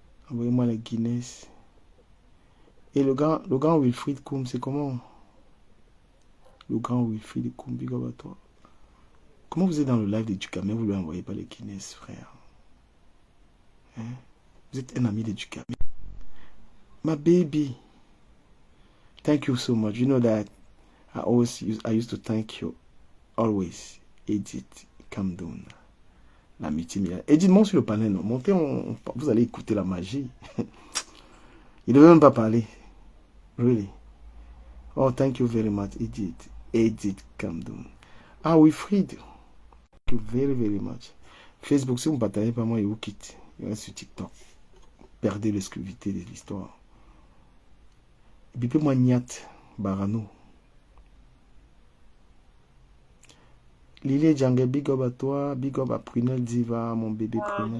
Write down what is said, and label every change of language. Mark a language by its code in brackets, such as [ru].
[fr] Envoyez-moi les Guinness. Et le grand Wilfried Koum, c'est comment? Le grand Wilfried Koum, big up à toi. Comment vous êtes dans le live de Ducamé, vous lui envoyez pas les Guinness, frère? Hein? Vous êtes un ami de Ducamé. [en] My baby. Thank you so much. You know that I used to thank you always. [fr] Edith Camdoun. L'amitié Milan. Edith, monte sur le panel. Non. Montez, vous allez écouter la magie. Il ne veut même pas parler. [en] Really? Oh, thank you very much, Edith. Edith Camdoun. [fr] Ah oui, [en] Fried. Thank you very, very much. [fr] Facebook, si vous ne partagez pas, moi, il vous quitte. Il reste sur TikTok. Perdez l'exclusivité de l'histoire. Bipez-moi Niat Barano. Lily Django, big up à toi, big up à Prunel Diva, mon bébé Prunel.